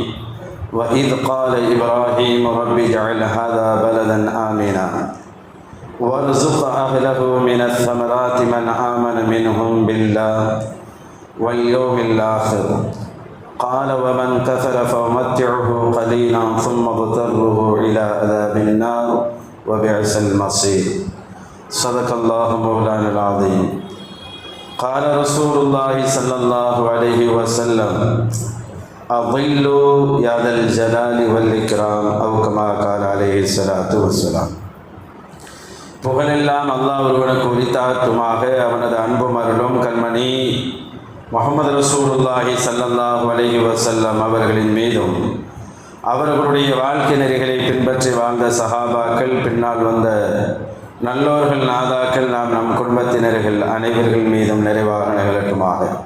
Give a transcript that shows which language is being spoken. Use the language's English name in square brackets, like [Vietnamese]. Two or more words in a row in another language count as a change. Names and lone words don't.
[Arabic] وإذ قال إبراهيم رب اجعل هذا بلدا آمنا وارزق أهله من الثمرات من آمن منهم بالله واليوم الآخر قال ومن كفر فأمتعه قليلا ثم اضطره إلى عذاب النار وبئس المصير. صدق الله مولانا العظيم. قال رسول الله صلى الله عليه وسلم: أظلوا يا ذا الجلال والإكرام، أو كما قال عليه الصلاة والسلام. [Tamil] புகழெல்லாம் அல்லாஹ் ஒருவனுக்கு உரித்தாகட்டுமாக. அவனது அன்பும் அருளும் கண்மணி முஹம்மது [Arabic] رسول الله صلى الله عليه وسلم [Tamil] அவர்களின் மீதும், அவர்களுடைய வாழ்க்கை நெறிகளை பின்பற்றி வாழ்ந்த சஹாபாக்கள், பின்னால் வந்த நல்லோர்கள், நாதாக்கள், நம் குடும்பத்தினர்கள் அனைவர்கள் மீதும் நிறைவாக நிகழட்டுமாக.